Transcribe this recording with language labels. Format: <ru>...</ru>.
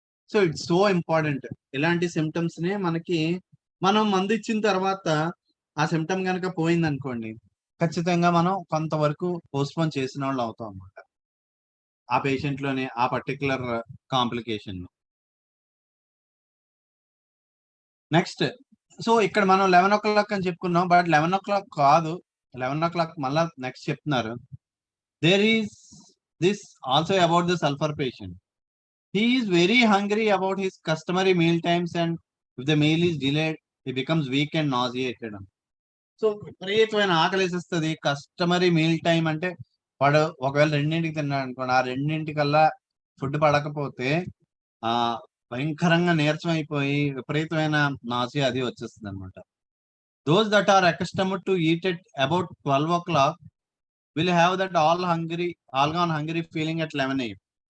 <te>So it's so important. ఇలాంటి symptoms నే మనం మందు ఇచ్చిన తర్వాత ఆ సిమ్టమ్ కనుక పోయింది అనుకోండి, ఖచ్చితంగా మనం కొంతవరకు పోస్ట్పోన్ చేసిన వాళ్ళు అవుతాం అన్నమాట ఆ పేషెంట్ లోనే ఆ పర్టికులర్ కాంప్లికేషన్. నెక్స్ట్, సో ఇక్కడ మనం 11:00 అని చెప్పుకున్నాం, బట్ 11:00 కాదు, 11:00 మళ్ళా నెక్స్ట్ చెప్తున్నారు.</te> <en>There is this also about the sulphur patient. He is very hungry about his customary meal times, and if the meal is delayed, he becomes weak and nauseated.</en> <te>So విపరీతమైన ఆకలేసేస్తుంది. Customary meal time అంటే వాడు ఒకవేళ 2ంటికి తిన్నాడు అనుకోండి, ఆ 2ంటికల్లా food పడకపోతే భయంకరంగా నీరసం అయిపోయి విపరీతమైన నాసియా అది వచ్చేస్తుంది అనమాట.</te> <en>Those that are accustomed to eat at about 12:00 will have that all gone hungry feeling at 11 AM.</en>